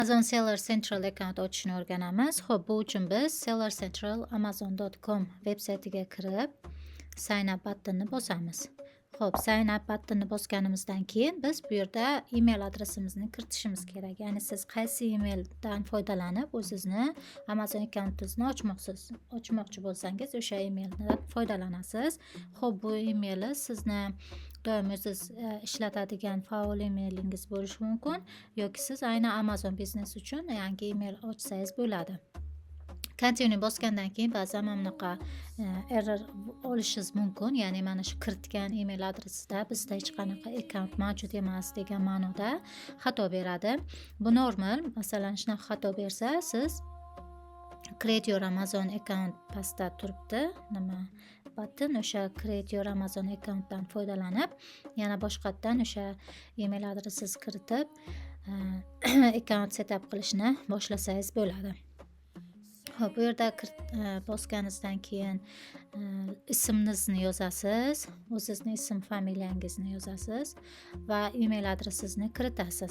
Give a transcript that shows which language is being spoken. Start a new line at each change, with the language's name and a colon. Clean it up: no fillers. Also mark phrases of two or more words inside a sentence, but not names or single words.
Uzbek: Amazon Seller Central account ochishni o'rganamiz. Xo'p, bu uchun biz Seller Central amazon.com veb-saytiga kirib,
English: sign up
Uzbek: buttonini bosamiz. Xo'p,
English: sign up
Uzbek: buttonini bosganimizdan keyin biz bu yerda email adresimizni kiritishimiz kerak. Ya'ni siz qaysi emaildan foydalanib o'zingizni Amazon accountingizni ochmoqchi bo'lsangiz, o'sha emaildan foydalanasiz. Xo'p, bu email sizni doim siz ishlatadigan faol emailingiz bo'lishi mumkin yoki siz aynan Amazon biznes uchun yangi email ochsangiz bo'ladi. Continue bosgandan keyin ba'zan mana bunaqa error olishingiz mumkin. Ya'ni mana shu kiritgan email adresida bizda hech qanaqa account mavjud emas degan ma'noda xato beradi. Bu normal. Masalan, shunaqa xato bersa, siz
English: create your Amazon account
Uzbek: pastda turibdi. Nima button, o'sha
English: create your Amazon accountdan
Uzbek: foydalanib, yana boshqatdan o'sha email adresingizni kiritib,
English: account setup
Uzbek: qilishni boshlasangiz bo'ladi. Xo'p, bu yerda bosganingizdan keyin ismingizni yozasiz, o'zingizning ism familiyangizni yozasiz va email adresingizni kiritasiz.